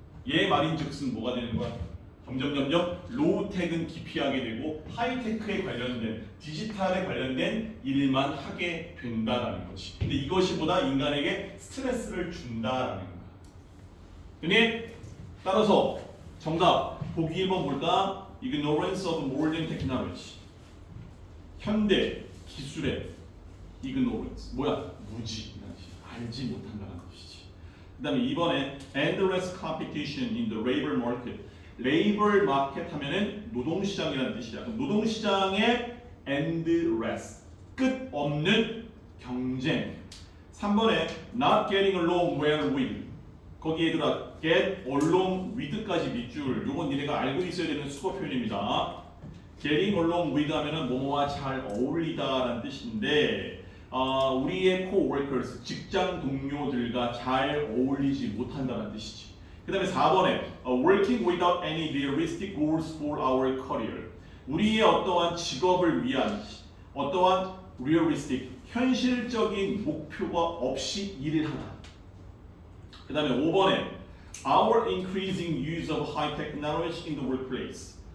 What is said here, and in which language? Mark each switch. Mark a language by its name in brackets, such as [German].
[Korean] 얘 말인즉슨 뭐가 되는 거야? 점점 로우텍은 기피하게 되고 하이테크에 관련된 디지털에 관련된 일만 하게 된다라는 거지. 근데 이것이 보다 인간에게 스트레스를 준다라는 거야. 그니 따라서 정답 보기 1번 볼까? [English] Ignorance of modern technology. [Korean] 현대 기술의 ignorance. 뭐야? 무지. 알지 못한다는 뜻이지. 그 다음에 2번에 [English] endless competition in the labor market. [Korean] labor market 하면은 노동시장이라는 뜻이야. 그럼 노동시장의 endless. 끝없는 경쟁. 3번에 [English] not getting along well with. [Korean] 거기에 들어 [English] get along with [Korean] 까지 밑줄. 요건 니네가 알고 있어야 되는 수거 표현입니다. [English] getting along with [Korean] 하면은 뭐뭐와 잘 어울리다라는 뜻인데 우리의 co-workers, 직장 동료들과 잘 어울리지 못한다는 뜻이지. 그 다음에 4번에 [English] working without any realistic goals for our career. [Korean] 우리의 어떠한 직업을 위한 어떠한 realistic, 현실적인 목표가 없이 일을 하다. 그 다음에 5번에 [English] our increasing use of high technology in the workplace.